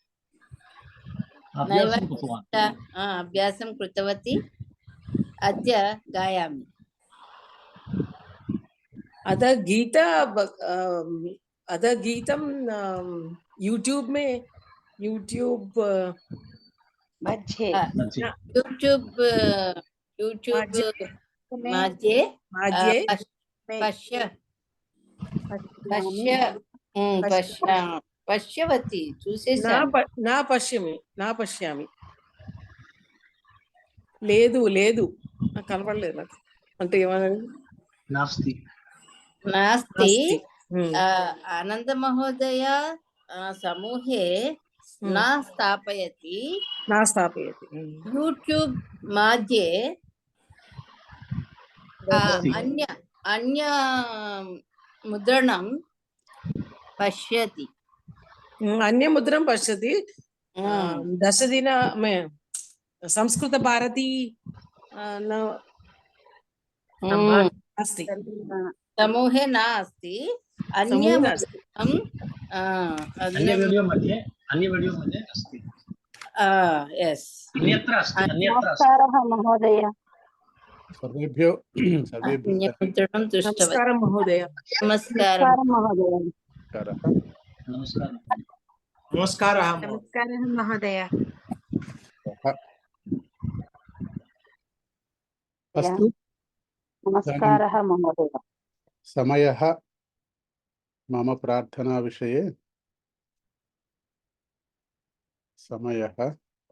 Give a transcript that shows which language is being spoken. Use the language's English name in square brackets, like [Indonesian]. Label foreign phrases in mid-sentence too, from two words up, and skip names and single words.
[Sanskrit] अभ्यासं कृतवती। अद्य गायामि। अद गीतं यूट्यूब मध्ये పశ్యవతి నా పశ్యామి [Telugu] లేదు నాకు కనపడలేదు. నాకు అంటే ఏమని [Sanskrit] నాస్తి ఆనంద మహోదయ समूहे न स्थापयति నా స్థాపయతి यूट्यूब मध्ये अन्य अन्य मुद्रणं पश्यति అన్యముద్రం పశ్యతి దశదిన సంస్కృత భారతి అస్తి समूहे नास्ति अन्य समूहे नास्ति। अन्य वीडियो मध्ये अस्ति यस अन्यत्र अस्ति अन्यत्र अस्ति నమస్కారः మహోదయ सर्वेभ्यो सर्वेभ्यः मुद्रणं दृष्टवती [Telugu] నమస్కారం మహోదయ [Sanskrit] नमस्कारः [Telugu] నమస్కారం మహోదయ [Sanskrit] नमस्कारः नमस्कारः [Telugu] నమస్కారం నమస్కారం మహోదయ [Sanskrit] अस्तु నమస్కారः మహోదయ समयः मम प्रार्थना विषये समयः